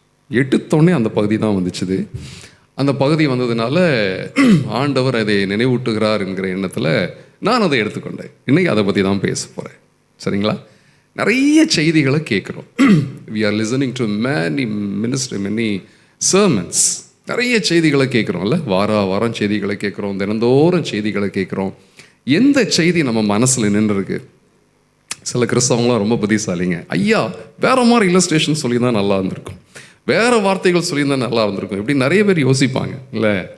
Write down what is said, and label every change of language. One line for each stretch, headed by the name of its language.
Tamil: எடுத்தோடனே அந்த பகுதி தான் வந்துச்சுது. அந்த பகுதி வந்ததுனால ஆண்டவர் அதை நினைவூட்டுகிறார் என்கிற எண்ணத்தில் நான் அதை எடுத்துக்கொண்டேன். இன்றைக்கி அதை பற்றி தான் பேச போகிறேன். சரிங்களா? நிறைய செய்திகளை கேட்குறோம்.
English: we are listening to many sermons.
Tamil: நிறைய செய்திகளை கேட்குறோம்ல. வாரம் செய்திகளை கேட்குறோம், தினந்தோறும் செய்திகளை கேட்குறோம். எந்த செய்தி நம்ம மனசில் நின்றுருக்கு? சில கிறிஸ்தவங்களாம் ரொம்ப புத்திசாலிங்க. ஐயா, வேற மாதிரி இல்லஸ்ட்ரேஷன் சொல்லியிருந்தால் நல்லா இருந்திருக்கும், வேறு வார்த்தைகள் சொல்லியிருந்தால் நல்லா இருந்திருக்கும், இப்படி நிறைய பேர் யோசிப்பாங்க இல்லை?